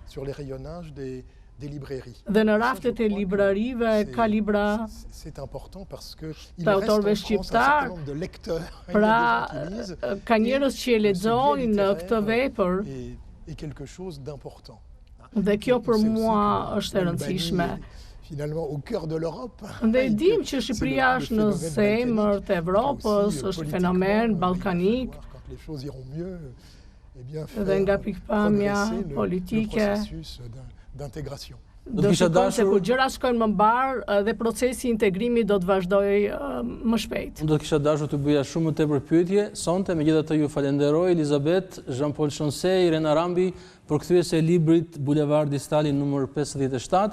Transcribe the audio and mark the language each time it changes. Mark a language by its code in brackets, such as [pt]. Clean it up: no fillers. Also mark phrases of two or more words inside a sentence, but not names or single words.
[sq] Dhe në raftet e librarive ka libra të autorëve shqiptar. Pra, ka njerëz që e lexojnë këtë vepër. Dhe kjo për mua është e rëndësishme. [fr] finalement au cœur de l'Europe. [sq] Dhe dim që Shqipëria është në zemër të Evropës, është fenomen ballkanik. [fr] Les choses iront mieux, eh bien, [sq] dhe nga pikpamja politike [fr] d'intégration. [sq] Do të shikojmë se kur gjërat shkojnë më mbar dhe procesi i integrimit do të vazhdojë më shpejt. Do të kisha dashur të bëja shumë më tepër pyetje sonte, megjithatë ju falenderoj Elizabeth, Jean-Paul Chonsey, Irena Rambi, përkthyese e librit Bulevardi Stalin numër 57.